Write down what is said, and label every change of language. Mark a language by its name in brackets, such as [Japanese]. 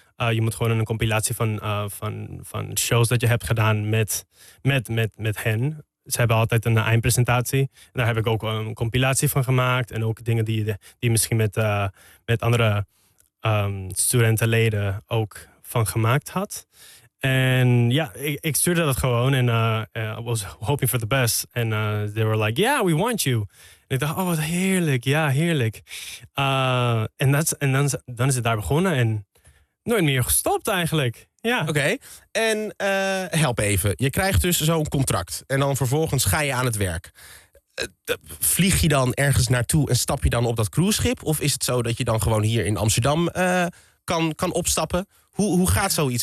[Dutch] Je moet gewoon een compilatie van shows dat je hebt gedaan met hen. Ze hebben altijd een eindpresentatie. En daar heb ik ook een compilatie van gemaakt. En ook dingen die misschien met andere studentenleden ook van gemaakt had. En ja, ik stuurde dat gewoon en [English] I was hoping for the best. En they were like, yeah, we want you. [Dutch] En ik dacht, oh, wat heerlijk, ja, heerlijk. En dan is het daar begonnen en nooit meer gestopt eigenlijk. Ja. Oké. En help even, je krijgt dus zo'n contract en dan vervolgens ga je aan het werk. Vlieg je dan ergens naartoe en stap je dan op dat cruiseschip? Of is het zo dat je dan gewoon hier in Amsterdam kan opstappen? Hoe gaat zoiets?